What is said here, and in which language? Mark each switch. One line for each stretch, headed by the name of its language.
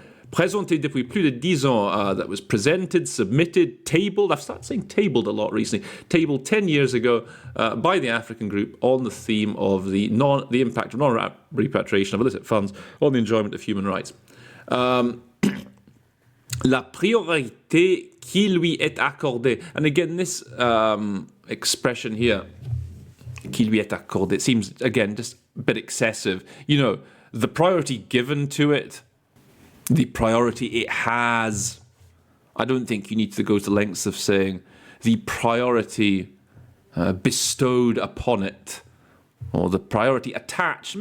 French: Présenté depuis plus de 10 ans,
English: that was presented, submitted, tabled. I've started saying tabled a lot recently. Tabled 10 years ago by the African Group on the theme of the impact of non-repatriation of illicit funds on the enjoyment of human rights.
French: La priorité qui lui est accordée.
English: And again, this expression here,
French: qui lui est accordée,
English: seems, again, just a bit excessive. You know, the priority given to it, the priority it has. I don't think you need to go to lengths of saying the priority bestowed upon it, or the priority attached.